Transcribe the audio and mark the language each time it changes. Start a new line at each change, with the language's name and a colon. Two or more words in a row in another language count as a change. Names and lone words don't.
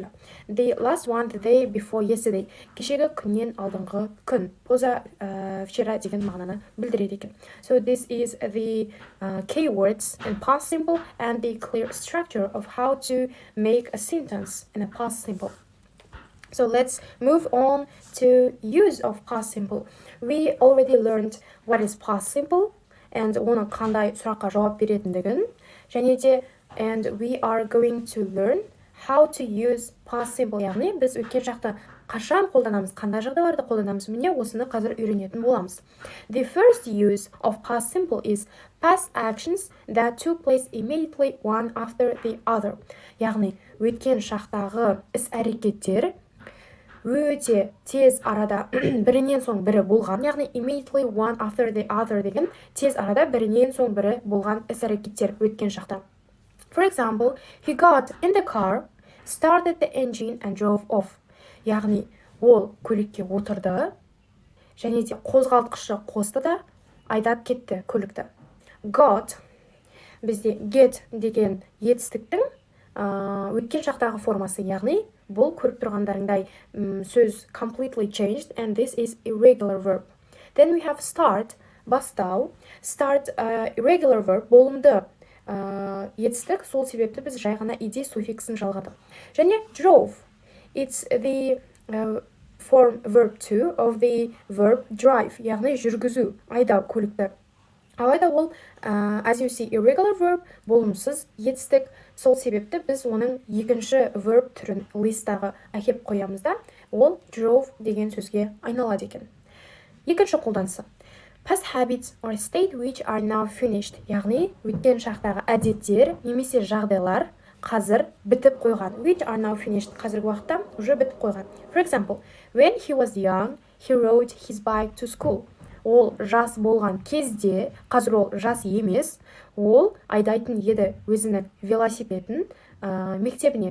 English: The last one, the day before yesterday.
Kazakh: Кешегі күннен алдыңғы күн. Поза вчера деген мағынаны білдіреді екен.
English: So this is the keywords in past simple and the clear structure of how to make a sentence in a past simple. So let's move on to use of past simple. We already learned what is past simple and
Kazakh: оның қандай сұраққа жауап беретіндігін, және де
English: and we are going to learn how to use past simple,
Kazakh: яғни біз өткен шақты қашан қолданамыз, қандай жағдайларда қолданамыз, міне осыны қазір үйренетін боламыз.
English: The first use of past simple is past actions that took place immediately one after the other.
Kazakh: Яғни өткен шақтағы іс-әрекеттер өте тез арада бірінен соң бірі болған, яғни
English: immediately one after the other
Kazakh: деген тез арада бірінен соң бірі болған іс-әрекеттер өткен шақта.
English: For example, he got in the car, started the engine and drove off.
Kazakh: Яғни ол көлікке отырды және де қозғалтқышты қосты да айдап кетті көлікті. Got бізде get деген етістіктің өткен шақтағы формасы, яғни бұл көріп тұрғандарыңдай сөз
English: completely changed and this is irregular verb. Then we have start,
Kazakh: бастау.
English: Start irregular verb,
Kazakh: болымды етістік, сол себепті біз жай ғана ed суффиксін жалғадық.
English: Және drove, it's the form verb 2 of the verb drive,
Kazakh: яғни жүргізу, айдау көлікті. Алайда ол
English: as you see irregular verb,
Kazakh: болымсыз етістік, сол себепті біз оның екінші verb түрін листтағы әкеп қоямыз да, ол drove деген сөзге айналады екен. Екінші қолданысы.
English: Past habits or state which are now finished,
Kazakh: яғни өткен шақтағы әдеттер немесе жағдайлар қазір бітіп қойған.
English: Which are now finished,
Kazakh: қазіргі уақытта уже бітіп қойған.
English: For example, when he was young, he rode his bike to school.
Kazakh: Ол жас болған кезде, қазір ол жас емес, ол айдайтын еді өзінің велосипедін мектебіне.